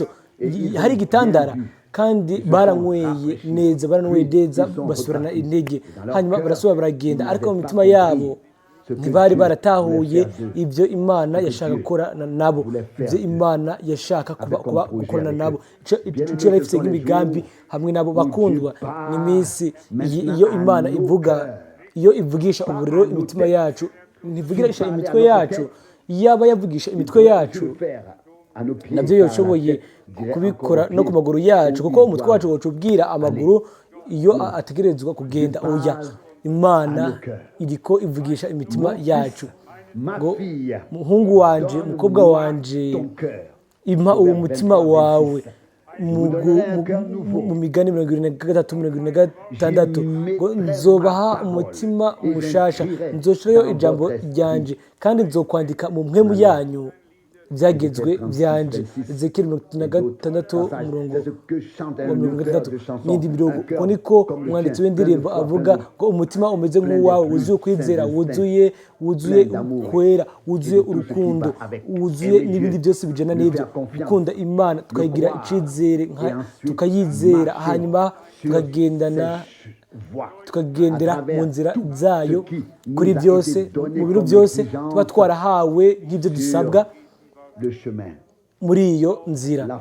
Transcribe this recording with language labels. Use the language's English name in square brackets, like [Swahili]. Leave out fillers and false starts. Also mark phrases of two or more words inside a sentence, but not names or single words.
[Rundi] Hari igitandara kandi baranyweye neza, basubirana intege, hanyuma barasubira baragenda, ariko mu mitima yabo ntibari baratahuye ibyo Imana yashaka gukorana nabo, ibyo Imana yashaka gukorana nabo, icyo yari ifite nk'imigambi hamwe nabo. Bakundwa, n'iminsi iyo Imana ivuga, iyo ivugisha uburiro imitima yacu, ntivugisha imitwe yacu. Yaba yavugisha imitwe yacu, nabyo yashoboye kubikora no ku maguru yacu, kuko umutwe wacu wacubwira amaguru iyo ategerezwa kugenda. Oya, Imana iriko ivugisha imitima yacu ngo muhungu wanje, mukobwa wanje, impa uwo mutima wawe. Mu Migani 23:26 ngo nzobaha umutima mushasha, nzoshirayo ijambo ryanje, kandi nzokwandika mu mpwemu yanyu byagezwe byanje. Ezekiel 36:30 n'indi mirongo. Uko niko umwanditsi w'indirimbo avuga ko umutima umeze nk'uwawe, wuzuye ukwizera, wuzuye kwera, wuzuye urukundo, wuzuye n'ibindi byose bijana n'ibyo. Gukunda Imana, tukayigira icizere, tukayizera, hanyuma tukagendera mu nzira zayo kuri byose, mu bintu byose tuba twarahawe nk'ibyo dusabwa muri iyo nzira.